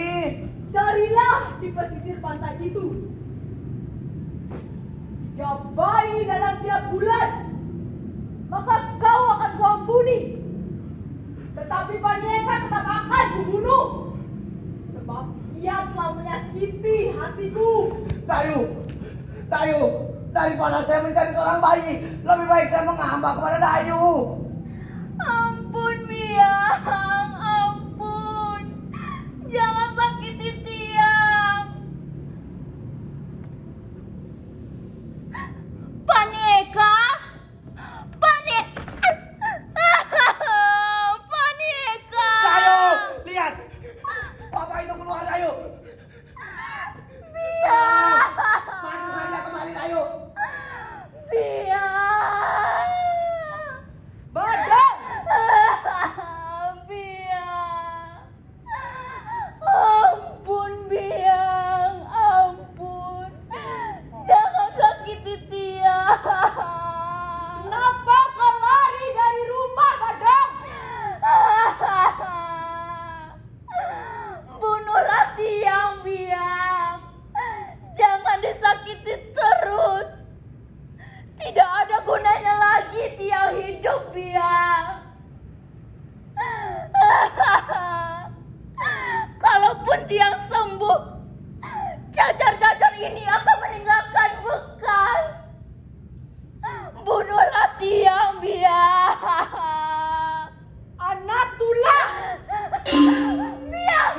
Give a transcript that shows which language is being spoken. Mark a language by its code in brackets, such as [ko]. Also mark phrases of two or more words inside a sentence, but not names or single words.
[id] Carilah di pesisir pantai itu 3 bayi dalam tiap bulan, maka kau akan kuampuni. Tetapi Panieka tetap akan kubunuh, sebab ia telah menyakiti hatiku. Dayu, daripada saya mencari seorang bayi, lebih baik saya mengambak kepada Dayu. Ampun Miang, ampun. Jangan sakiti Tiang. Panieka? Panieka! Dayu, lihat. Bapak itu keluar, Dayu. Biang! Maju saja kembali, Dayu. Biang! Badan! Biang! Ampun Biang, ampun. Jangan sakiti Tiang. Kenapa kau lari dari rumah, Badang? Bunuhlah Tiang, Biang. Jangan disakiti terus. Tidak ada gunanya lagi Tiang hidup, Biang. Kalaupun Tiang sembuh, cacar-cacar ini akan meninggalkan bekas. Bunuhlah Tiang, Biang. Anak tulah. Biang.